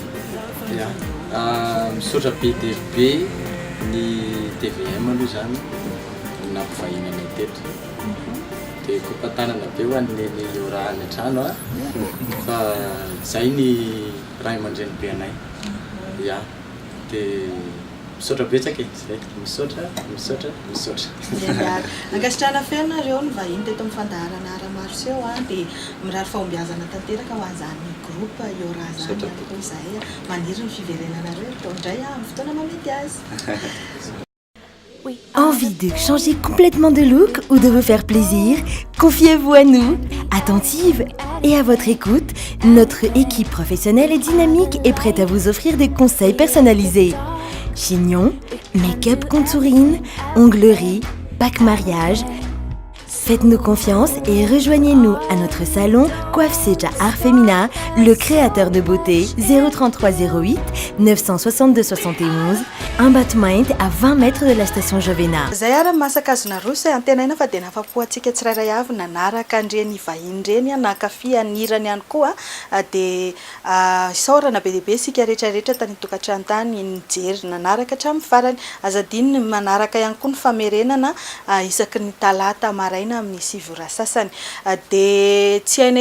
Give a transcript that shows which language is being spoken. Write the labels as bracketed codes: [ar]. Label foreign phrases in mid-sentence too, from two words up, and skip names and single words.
[mg] misaotra be dia be ny TVM aloha zany nampivahiny anay teto dia kopatanana be ho an'neny Iora any an-trano fa zay ny ray aman-dreny be anay dia misaotra betsaka zay misaotra ankasitrahana fianareo ny vahiny teto amin'ny fandaharana Aramarseo dia mirary fahombiazana tanteraka ho an'izany groupe Iora zany koa izahay maniry ny fiverenanareo taondray amin'ny fotoana mamety azy. [fr] Envie de changer complètement de look ou de vous faire plaisir? Confiez-vous à nous. Attentive et à votre écoute, notre équipe professionnelle et dynamique est prête à vous offrir des conseils personnalisés. Chignon, [en] make-up contouring, [fr] onglerie, pack mariage. Faites-nous confiance et rejoignez-nous à notre salon Coiffe Seja Art Femina, le créateur de beauté 033 08 962 71, un battement à 20 mètres de la station Jovena. [mg] Zay ara masaka azona rosa antenaina fa dia nafapoantsika tsirairay avy nanaraka andreny vahiny reny nankafy anirany ihany koa dia isaorana be dehibe sika rehetrarehetra tany tokantrano tany nijery nanaraka hatramin'ny farany azadiny manaraka ihany koa ny famerenana isaky ny talata maraina amin'ny 7 ora sasany dia tsy hainay